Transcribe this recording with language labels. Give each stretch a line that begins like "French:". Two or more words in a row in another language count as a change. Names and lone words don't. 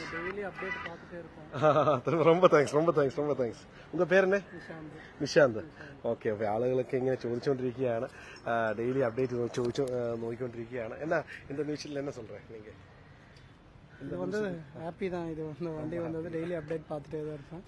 Tamil: ரொம்ப தேங்க்ஸ். உங்க பேர் என்ன?
Malayalam: നിശാന്ത്. ഓക്കെ. അപ്പോൾ ആളുകളൊക്കെ ഇങ്ങനെ ചോദിച്ചുകൊണ്ടിരിക്കുകയാണ്,
English: daily update
Malayalam: നോക്കിക്കൊണ്ടിരിക്കുകയാണ്.
Tamil: இந்த நியூஸில் என்ன சொல்கிறேன் நீங்கள்? இது வந்து ஹாப்பி தான். இது வந்து வண்டி வந்தது
English: daily update
Tamil: பார்த்துட்டே தான் இருப்பேன்.